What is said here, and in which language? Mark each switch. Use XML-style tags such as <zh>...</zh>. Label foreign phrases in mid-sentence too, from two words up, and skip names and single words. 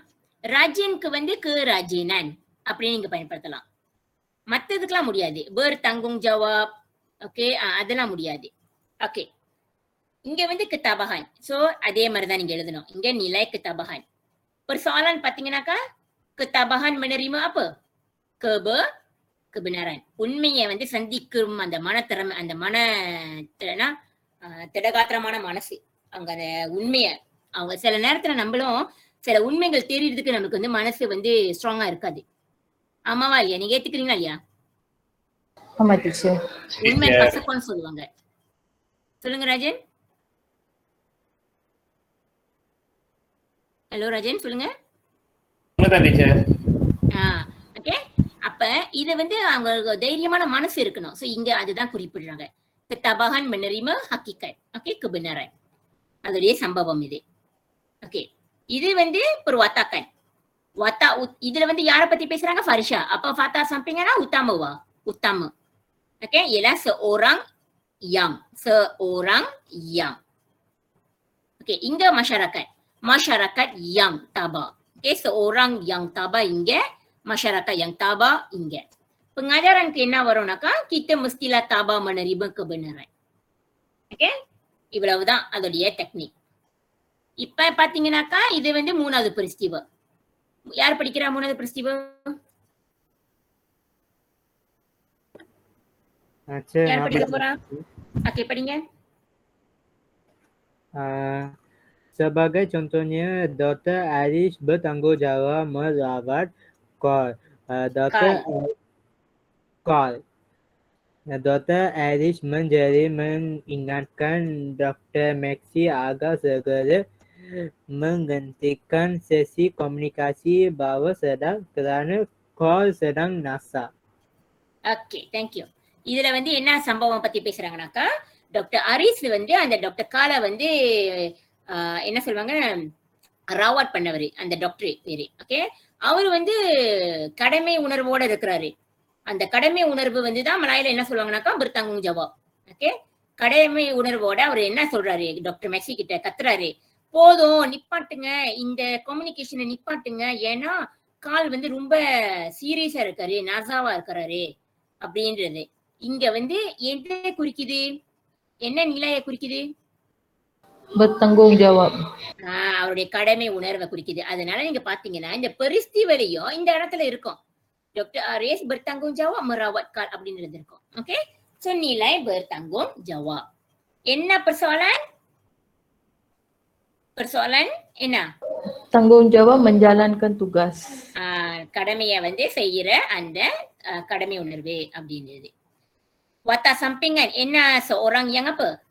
<ta>ராஜினுக்கு வந்து கு ராஜினன் அப்படின்னு நீங்க பயன்படுத்தலாம். மத்ததுக்கெல்லாம் முடியாது. பேர் தங்கும் ஜவாப், ஓகே, அதெல்லாம் முடியாது. ஓகே, இங்க வந்து கிதாபஹான். சோ அதே மாதிரிதான் நீங்க எழுதணும். இங்க நிலை கிதாபஹான். ஒரு soalan பாத்தீங்கன்னாக்கா,</ta> <ms>ketabahan menerima apa? kebenaran.</ms> <ta>உண்மையை வந்து சந்திக்கும் அந்த மனத்திறமை, அந்த திடகாத்திரமான மனசு, அவங்க அந்த உண்மையை, அவங்க சில நேரத்துல நம்மளும் சில உண்மைகள் தெரியறதுக்கு நமக்கு வந்து மனசு வந்து ஸ்ட்ராங்கா இருக்காது. ஆமாவா இல்லையா? நீங்க ஏத்துக்கிறீங்களா இல்லையா? ஆமா டீச்சர். உண்மை கசப்பான்னு சொல்லுவாங்க. சொல்லுங்க ராஜன். ஹலோ ராஜன், சொல்லுங்க. ஓகே, அப்ப இத வந்து அவங்க தைரியமான மனசு இருக்கணும். சோ இங்க அதுதான் குறிப்பிடுறாங்க.</ta> <ms>Ketabahan menerima hakikat. ஓகே, kebenaran.</ms> <ta>அதோடைய சம்பவம் இது. ஓகே, இது வந்து perwatakan. இதுல வந்து யார பத்தி பேசுறாங்க? ஃபரிஷா. அப்ப ஃபாத்தா சம்பிங்கன்னா உத்தாமவா,</ta> <ms>utama. Okey, ialah seorang yang. Okey, hingga masyarakat. Masyarakat yang tabah. Okey, seorang yang tabah hingga masyarakat yang tabah hingga. Pengajaran kena waronaka, kita mestilah tabah menerima kebenaran.</ms> <ta>Okay, இவ்வளவுதான் அதோடைய டெக்னிக். இப்ப பாத்தீங்கன்னாக்கா இது வந்து மூணாவது பெரிஸ்டிவா. யார் படிக்கிறா மூணாவது பெரிஸ்டிவா? யார் படிக்க போறா? Okey, படிங்க.</ta> <ms>Sebagai contohnya, Dr. Arish bertanggungjawab merawat Col. Dr. Arish mengingatkan Dr. Maxi agar segera menghentikan sesi komunikasi bawah sadar kerana Col sedang nasak.</ms> <en>Okay, thank you.</en> <ta>இதுல வந்து என்ன சம்பவம் பத்தி பேசுறாங்கன்னாக்கா, டாக்டர் அரிஸ் வந்து அந்த டாக்டர் காலை வந்து என்ன சொல்லுவாங்க, ராவாட் பண்ணவர் அந்த டாக்டர் பேரு. ஓகே, அவர் வந்து கடமை உணர்வோட இருக்கிறாரு. அந்த கடமை உணர்வு வந்து தான் மலாயில என்ன சொல்லுவாங்கன்னாக்கா</ta> <ms>bertanggung jawab.</ms> <ta>ஓகே, கடமை உணர்வோட அவர் என்ன சொல்றாரு, டாக்டர் மெக்ஸி கிட்ட கத்துறாரு, போதும் நிப்பாட்டுங்க, இந்த கம்யூனிகேஷனை நிப்பாட்டுங்க, ஏன்னா கால் வந்து ரொம்ப சீரியஸா இருக்காரு, நாசாவா இருக்கிறாரு அப்படின்றது. இங்க வந்து என்ன குறிக்குது, என்ன நிலையை குறிக்குது?</ta> <ms>bertanggungjawab.</ms> <ta>அவருடைய கடமை உணர்வை குறிக்குது. அதனால நீங்க பாத்தீங்கன்னா இந்த பெரிஸ்டிவலையும் இந்த இடத்துல இருக்கும், டாக்டர் அரிஸ்</ta> <ms>bertanggung jawab merawat Carl</ms> <ta>அப்படின்றது இருக்கும். ஓகே, சோ</ta> <ms>nilai bertanggung jawab.</ms> <ta>என்ன persoalan? Persoalan என்ன?</ta> <ms>Tanggungjawab menjalankan tugas.</ms> <ta>கடமையை வந்து செய்யற அந்த கடமை உணர்வு அப்படின்றது.</ta> <ms>Watak sampingan என்ன? Seorang yang apa?</ms>